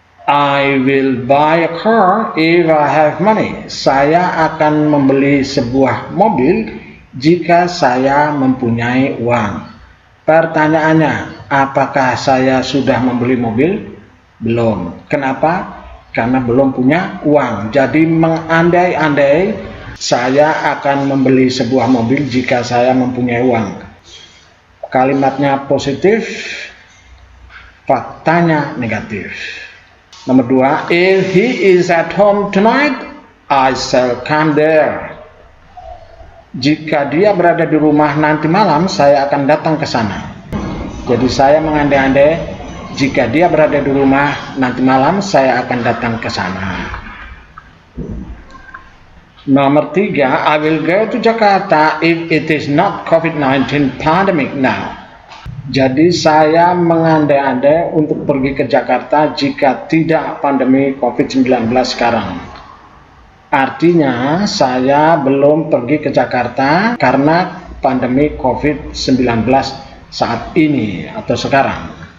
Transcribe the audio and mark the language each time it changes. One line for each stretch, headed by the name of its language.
English: I will buy a car if I have money.
Indonesian: Saya akan membeli sebuah mobil jika saya mempunyai uang. Pertanyaannya, apakah saya sudah membeli mobil? Belum. Kenapa? Karena belum punya uang. Jadi mengandai-andai saya akan membeli sebuah mobil jika saya mempunyai uang. Kalimatnya positif, faktanya negatif. Nomor 2,
English: if he is at home tonight, I shall come there.
Indonesian: Jika dia berada di rumah nanti malam, saya akan datang ke sana. Jadi saya mengandai-andai, jika dia berada di rumah nanti malam, saya akan datang ke sana. Nomor 3,
English: I will go to Jakarta if it is not COVID-19 pandemic now.
Indonesian: Jadi saya mengandai-andai untuk pergi ke Jakarta jika tidak pandemi COVID-19 sekarang. Artinya saya belum pergi ke Jakarta karena pandemi COVID-19 saat ini atau sekarang.